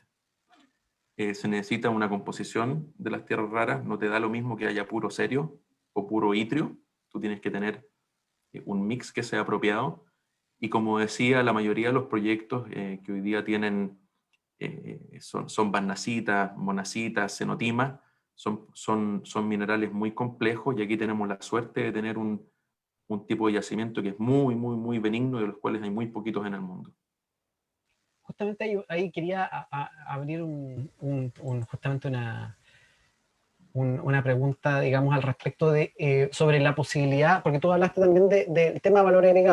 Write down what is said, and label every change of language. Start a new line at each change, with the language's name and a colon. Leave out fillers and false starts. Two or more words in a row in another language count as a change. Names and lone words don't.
Spanish: Se necesita una composición de las tierras raras, no te da lo mismo que haya puro cerio o puro itrio, tú tienes que tener un mix que sea apropiado, y como decía, la mayoría de los proyectos que hoy día tienen son barnasitas, monacitas, cenotimas, son minerales muy complejos, y aquí tenemos la suerte de tener un tipo de yacimiento que es muy, muy, muy benigno, de los cuales hay muy poquitos en el mundo. Justamente ahí quería abrir justamente una pregunta, digamos, al respecto de sobre la posibilidad, porque tú hablaste también del tema de valor agregado.